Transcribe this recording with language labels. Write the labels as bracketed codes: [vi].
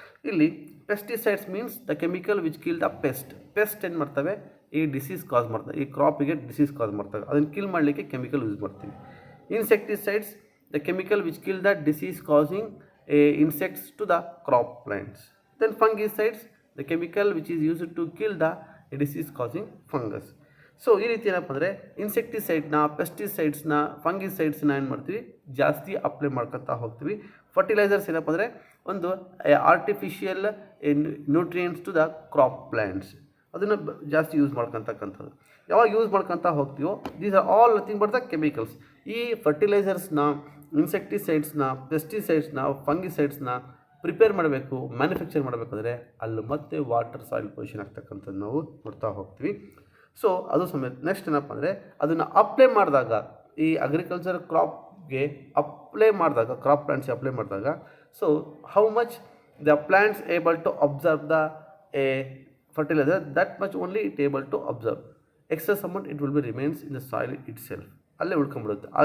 [kn] ಇಲ್ಲಿ [en] pesticides means the chemical which kill the pest [kn] ಏನು ಮಾಡ್ತವೆ, ಈ ಡಿಸೀಸ್ ಕಾಸ್ ಮಾಡ್ತವೆ, ಈ ಕ್ರಾಪಿಗೆ ಡಿಸೀಸ್ ಕಾಸ್ ಮಾಡ್ತವೆ, ಅದನ್ನು ಕಿಲ್ ಮಾಡಲಿಕ್ಕೆ ಕೆಮಿಕಲ್ ಯೂಸ್ ಮಾಡ್ತೀವಿ. [en] Insecticides the chemical which kill the disease causing insects to the crop plants. Then fungicides, the chemical which is used to kill the disease causing fungus. [kn] So ಈ ರೀತಿ ಏನಪ್ಪ ಅಂದರೆ ಇನ್ಸೆಕ್ಟಿಸೈಡ್ನ, ಪೆಸ್ಟಿಸೈಡ್ಸ್ನ, ಫಂಗಿಸೈಡ್ಸ್ನ ಏನು ಮಾಡ್ತೀವಿ, ಜಾಸ್ತಿ ಅಪ್ಲೈ ಮಾಡ್ಕೊತಾ ಹೋಗ್ತೀವಿ. [en] fertilisers [kn] ಏನಪ್ಪ ಅಂದರೆ ಒಂದು [en] artificial nutrients to the crop plants, [kn] ಅದನ್ನು ಜಾಸ್ತಿ ಯೂಸ್ ಮಾಡ್ಕೊತಕ್ಕಂಥದ್ದು. ಯಾವಾಗ ಯೂಸ್ ಮಾಡ್ಕೊತಾ ಹೋಗ್ತೀವೋ [en] These are all nothing but the chemicals. [kn] ಈ ಫರ್ಟಿಲೈಸರ್ಸ್ನ, ಇನ್ಸೆಕ್ಟಿಸೈಡ್ಸ್ನ, ಪೆಸ್ಟಿಸೈಡ್ಸ್ನ, ಫಂಗಿಸೈಡ್ಸ್ನ ಪ್ರಿಪೇರ್ ಮಾಡಬೇಕು, ಮ್ಯಾನುಫ್ಯಾಕ್ಚರ್ ಮಾಡಬೇಕಾದ್ರೆ ಅಲ್ಲಿ ಮತ್ತೆ ವಾಟರ್ ಸಾಯಿಲ್ ಪೊಲ್ಯೂಷನ್ ಆಗ್ತಕ್ಕಂಥದ್ದು ನಾವು ನೋಡ್ತಾ ಹೋಗ್ತೀವಿ. [en] so [kn] ಅದು ಸಮೇತ [en] next [kn] ಏನಪ್ಪ ಅಂದರೆ ಅದನ್ನು ಅಪ್ಲೈ ಮಾಡಿದಾಗ, [en] ಈ ಅಗ್ರಿಕಲ್ಚರ್ ಕ್ರಾಪ್ಗೆ ಅಪ್ಲೈ ಮಾಡಿದಾಗ, ಕ್ರಾಪ್ ಪ್ಲಾಂಟ್ಸ್ಗೆ ಅಪ್ಲೈ ಮಾಡಿದಾಗ, so how much the plants able to observe the fertilizer, that much only it able to observe. Excess amount it will be remains in the soil itself, [kn] ಅಲ್ಲೇ ಉಳ್ಕೊಂಡ್ಬಿಡುತ್ತೆ.